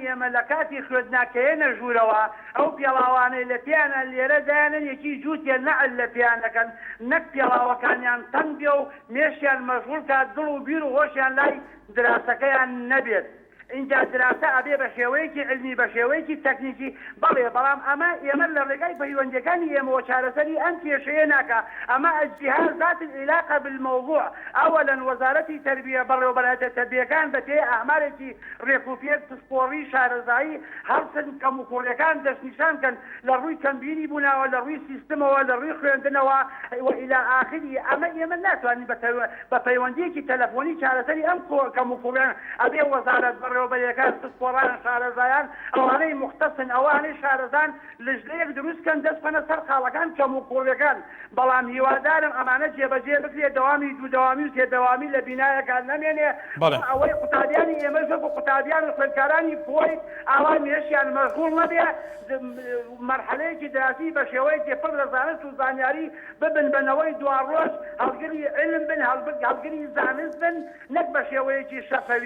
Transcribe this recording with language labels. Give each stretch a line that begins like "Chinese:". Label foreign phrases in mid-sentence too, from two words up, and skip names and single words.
Central Kurdish: ئێمە لە کاتی خوێندناکەیە ژوورەوە ئەو پێڵاوانەی لە پیانە لێرە دایانن یەکی جووتێ نەعل لە پیان دەکەن نەک پێڵاوەکانیان تەنگ بێ و مێشیان مەشغوڵ کات دڵ و بیر و هۆشیان لای دراسەکەیان نەبێت اینجا دراسە ئەبێ بە شێوەیەکی علمی بە شێوەیەکی تەکنیکی بەڵێ بەڵام ئەمە ئێمە لە ڕێگای پەیوەندیەکانی ئێمەوە چارەسەری ئەم کێشەیە ناکە ئەمە
Arabic: الجهاز ذات العلاقة بالموضوع أولا وزارة تربية
Central Kurdish: بەڕێوەبەرهەتە تەربیەکان بە پێی ئامارێکی ڕێکوپێک پسپۆڕی شارەزایی هەرچەند کەموکۆڕیەکان دەستنیشانکەن لە ڕووی تەمبینی بووناوە لە ڕووی سیستمەوە لە ڕووی خوێندنەوە
Arabic: وإلى آخره
Central Kurdish: ئەمە ئێمە ناتوانین بە پەیوەندیەکی تەلەفۆنی چارەسەری ئەم کەموکۆڕیان ئەبێ وەزارەت بەڕێوەبەریەکان پسپۆڕان شارەزایان ئەوانەی مختصن ئەوانەی شارەزان لەژلەیەک دروستکەن دەستخەنە سەر خاڵەکان کەم و کوڕەکان بەڵام هیوادارم ئەمانە جێبەجێ بکرێت دەوامی دوودەوامی و سێدەوامی لە بینایەکان نەمێنێ ئەوەی قوتابیانی ئێمە زۆر بۆ قوتابیان و خوێندکارانی پۆی ئاوای مێشیان مەشغوڵ نەبێ مەرحەلەیەکی دراسی بە شێوەیەکی پڕ لە زانست و زانیاری ببن بنەوەی دوار ڕۆژ هەڵگری علم بن هەڵگری زانست بن نەک بە شێوەیەکی شەفەوی.